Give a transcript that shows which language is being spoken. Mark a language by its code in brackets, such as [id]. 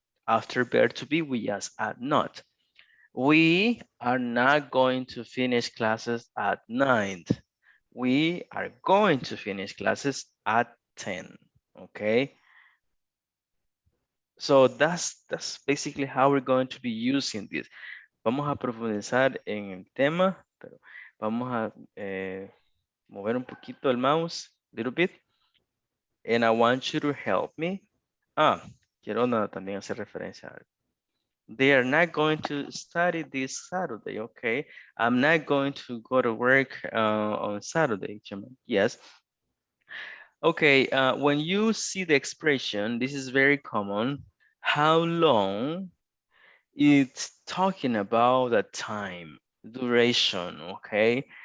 [en] After verb to be, we just add not. We are not going to finish classes at 9. We are going to finish classes at 10, okay? So that's basically how we're going to be using this. [es] Vamos a profundizar en el tema, pero vamos a mover un poquito el mouse, [en] little bit. And I want you to help me. [es] Quiero también hacer referencia a algo. [en] They are not going to study this Saturday, okay? I'm not going to go to work on Saturday, yes. Okay, when you see the expression, this is very common. How long? It's talking about the time, duration, okay?